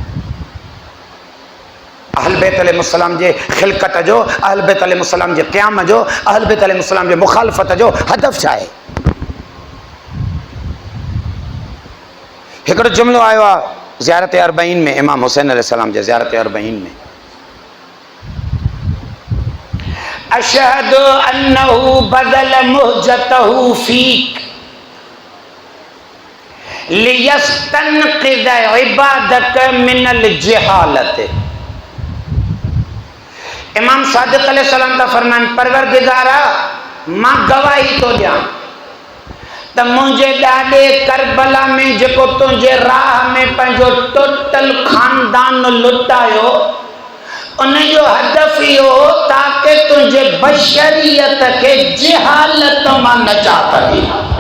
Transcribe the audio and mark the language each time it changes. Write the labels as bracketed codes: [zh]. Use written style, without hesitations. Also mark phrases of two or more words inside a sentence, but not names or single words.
[ar] أهل البيت عليهم السلام [sd] जे खिलकत जो, [ar] أهل البيت عليهم السلام [sd] जे क़याम जो, [ar] أهل البيت عليهم السلام [sd] जे मुखालफ़त जो हदफ़ छा आहे? हिकिड़ो जुमिलो आयो आहे ज़ियारत अरबईन में, इमाम हुसैन अलैहिस्सलाम जे ज़ियारत अरबईन में, [ar] أشهد أنه بذل مهجته فيك ليستنقذ عبادك من الجهالة. [sd] इमाम सादिक़ अलैहिस्सलाम था फरमाइन, परवरदिगारा मां गवाही तो ॾियां त मुंहिंजे ॾाॾे करबला में जेको तुंहिंजे राह में पंहिंजो टोटल खानदान लुटायो उन जो हदफ़ इहो हो ताकि तुंहिंजे बशरियत खे जहालत मां नजात ॾियां।